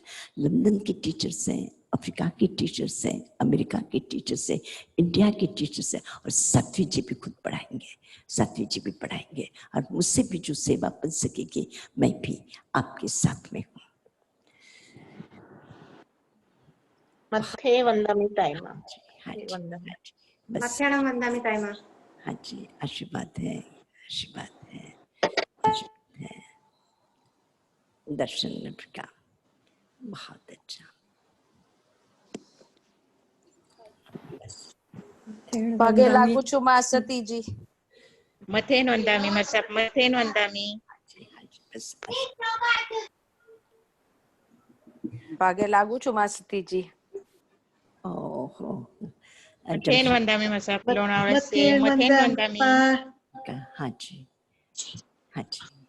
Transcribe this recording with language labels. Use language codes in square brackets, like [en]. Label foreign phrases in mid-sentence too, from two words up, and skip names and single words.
[hi] लंदन के टीचर्स हैं, अफ्रीका के टीचर्स हैं, अमेरिका के टीचर्स हैं, इंडिया के टीचर्स हैं, और साध्वी जी भी खुद पढ़ाएंगे, और मुझसे भी जो सेवा बन सकेगी मैं भी आपके साथ में हूँ। [pra] मथे वंदामि ताईमा। मतेण वंदामि ताईमा। [hi] हाँ जी, आशीर्वाद है। दर्शन का बहुत अच्छा। [gu] પગે લાગુ છુ માં સતી જી। [pra] मथेन वंदामि मथेन वंदामि। [gu] પગે લાગુ છુ માં સતી જી। ओहो, [pra] मथेन वंदामी मसाप लोणावळा से मथेन वंदामी [hi] हाँ जी, हाँ जी।